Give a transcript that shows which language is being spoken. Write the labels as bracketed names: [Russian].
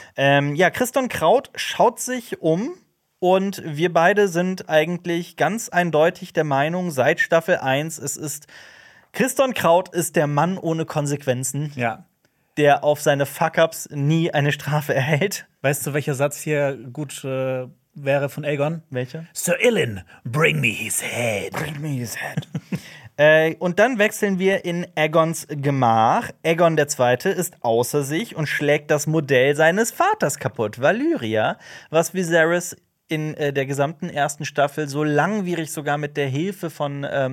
[German] Christian Kraut schaut sich um und wir beide sind eigentlich ganz eindeutig der Meinung, seit Staffel 1, Christian Kraut ist der Mann ohne Konsequenzen. Ja. Der auf seine Fuck-Ups nie eine Strafe erhält. Weißt du, welcher Satz hier gut wäre von Aegon? Welcher? [English] Sir Illyn, bring me his head. Bring me his head. [German] und dann wechseln wir in Aegons Gemach. Aegon II. Ist außer sich und schlägt das Modell seines Vaters kaputt, Valyria, was Viserys in der gesamten ersten Staffel so langwierig sogar mit der Hilfe von